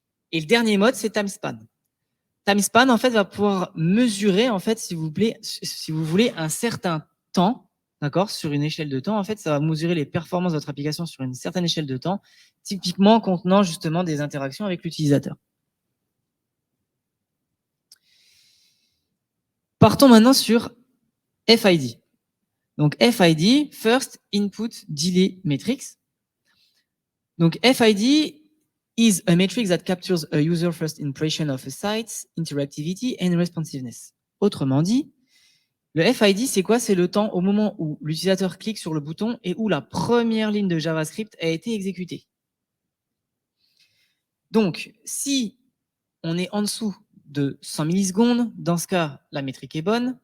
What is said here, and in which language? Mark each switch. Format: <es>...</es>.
<fr>Et le dernier mode, c'est TimeSpan. TimeSpan, en fait, va pouvoir mesurer, en fait, si vous voulez, un certain temps, d'accord, sur une échelle de temps. En fait, ça va mesurer les performances de votre application sur une certaine échelle de temps, typiquement contenant justement des interactions avec l'utilisateur. Partons maintenant sur FID. Donc FID, First Input Delay Metrics.</fr> <en>Donc FID is a metric that captures a user first impression of a site's interactivity and responsiveness.</en> <fr>Autrement dit, le FID, c'est quoi? C'est le temps au moment où l'utilisateur clique sur le bouton et où la première ligne de JavaScript a été exécutée. Donc, si on est en dessous de 100 millisecondes, dans ce cas, la métrique est bonne.</fr>